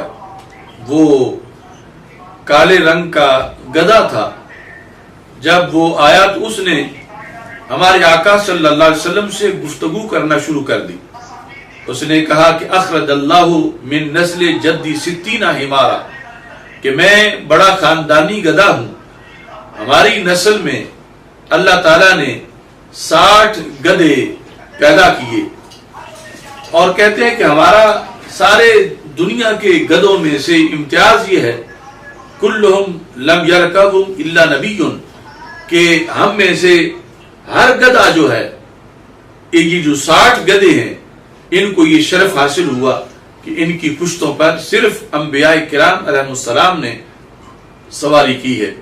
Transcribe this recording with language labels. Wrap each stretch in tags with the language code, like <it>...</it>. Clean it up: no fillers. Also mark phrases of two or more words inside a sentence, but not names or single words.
<ur>وہ کالے رنگ کا گدھا تھا. جب وہ آیا تو اس نے ہمارے آقا</ur> <ar>صلی اللہ علیہ وسلم</ar> <ur>سے گفتگو کرنا شروع کر دی. اس نے کہا کہ</ur> <ar>اخرج اللہ من نسل جدی 60 حمارا،</ar> <ur>کہ میں بڑا خاندانی گدھا ہوں. ہماری نسل میں اللہ تعالیٰ نے 60 گدھے پیدا کیے، اور کہتے ہیں کہ ہمارا سارے دنیا کے گدھوں میں سے امتیاز یہ ہے</ur> <ar>کلہم لم یرکبہم الا نبی،</ar> <ur>کہ ہم میں سے ہر گدھا جو ہے، یہ جو 60 گدھے ہیں، ان کو یہ شرف حاصل ہوا کہ ان کی پشتوں پر صرف انبیاء کرام</ur> <ar>علیہ السلام</ar> <ur>نے سواری کی ہے.</ur>